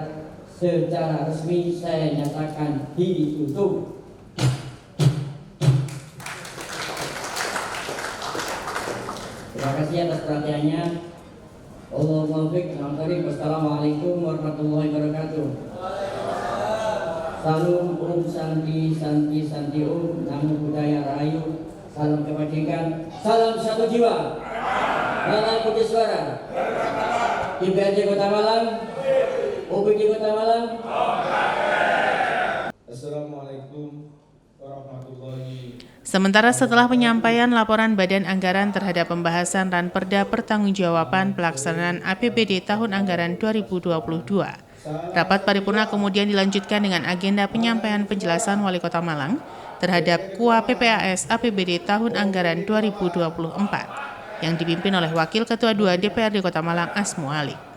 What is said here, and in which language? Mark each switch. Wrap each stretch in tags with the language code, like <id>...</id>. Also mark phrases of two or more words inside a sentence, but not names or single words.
<id>Secara resmi saya nyatakan ditutup. Terima kasih atas perhatiannya. Allahumma baik.</id> <ar>والسلام عليكم ورحمة الله وبركاته.</ar> <id>Salam</id> <sa>Om Santi Santi Santi Om,</sa> <pi>Namo Buddhaya</pi> <id>Rahayu, salam kebajikan, salam satu jiwa, Malang Putih Suara, DPRD Kota Malang, OPD Kota Malang.</id> <ar>السلام عليكم ورحمة الله.</ar> <id>Sementara setelah penyampaian laporan Badan Anggaran terhadap pembahasan Ranperda Pertanggungjawaban Pelaksanaan APBD tahun anggaran 2022, rapat paripurna kemudian dilanjutkan dengan agenda penyampaian penjelasan Wali Kota Malang terhadap KUA PPAS APBD tahun anggaran 2024 yang dipimpin oleh Wakil Ketua 2 DPRD Kota Malang Asmo Ali.</id>